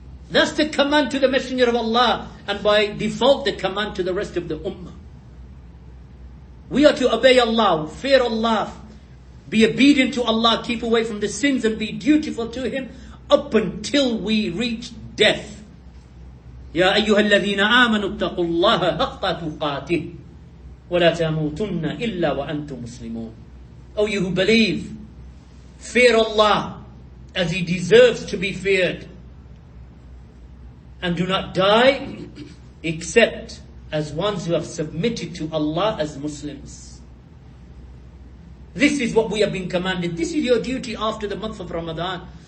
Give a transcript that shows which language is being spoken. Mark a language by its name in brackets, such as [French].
[English] That's the command to the Messenger of Allah, and by default the command to the rest of the ummah. We are to obey Allah, fear Allah, be obedient to Allah, keep away from the sins and be dutiful to Him up until we reach death. [Arabic] يا أيها الذين آمنوا اتقوا الله حق تقاته ولا تموتن إلا وأنتم مسلمون. [English] O you who believe, fear Allah as He deserves to be feared, and do not die except as ones who have submitted to Allah as Muslims. This is what we have been commanded. This is your duty after the month of Ramadan.